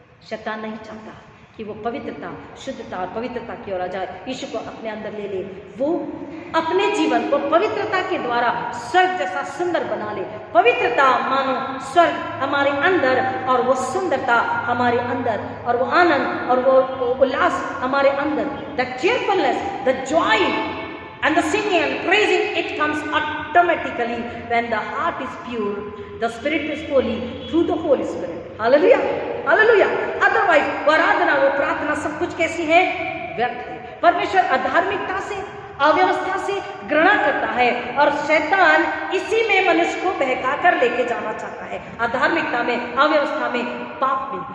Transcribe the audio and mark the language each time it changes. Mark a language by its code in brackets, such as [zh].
[hi] शैतान नहीं चाहता कि वो पवित्रता, शुद्धता और पवित्रता की ओर आ जाए, यीशु को अपने अंदर ले ले, वो अपने जीवन को पवित्रता के द्वारा स्वर्ग जैसा सुंदर बना ले। पवित्रता मानो स्वर्ग हमारे अंदर, और वो सुंदरता हमारे अंदर, और वो आनंद और वो उल्लास हमारे अंदर। [en] The cheerfulness, the joy and the singing and praising, it comes automatically when the heart is pure, the spirit is holy through the Holy Spirit. Hallelujah, hallelujah. [hi] Otherwise वो आराधना, वो प्रार्थना सब कुछ कैसी है? व्यर्थ है। परमेश्वर अधार्मिकता से, अव्यवस्था से घृणा करता है, और शैतान इसी में मनुष्य को बहका कर लेके जाना चाहता है, अधार्मिकता में, अव्यवस्था में, पाप में।